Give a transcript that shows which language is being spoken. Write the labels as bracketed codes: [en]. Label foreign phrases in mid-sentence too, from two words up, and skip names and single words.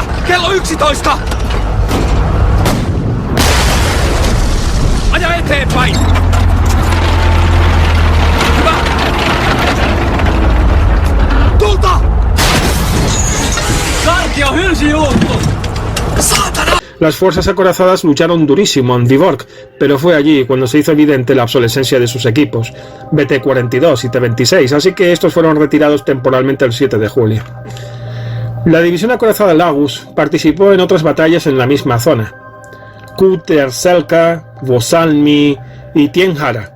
[fi] Kello 11! Aja eteenpäin! Hyvä! Tulta! Karkio hylsi juuttu! Saatana! [es] Las fuerzas acorazadas lucharon durísimo en Viborg, pero fue allí cuando se hizo evidente la obsolescencia de sus equipos, BT-42 y T-26, así que estos fueron retirados temporalmente el 7 de julio. La división acorazada Lagus participó en otras batallas en la misma zona, Kuterselka, Vosalmi y Tienhara.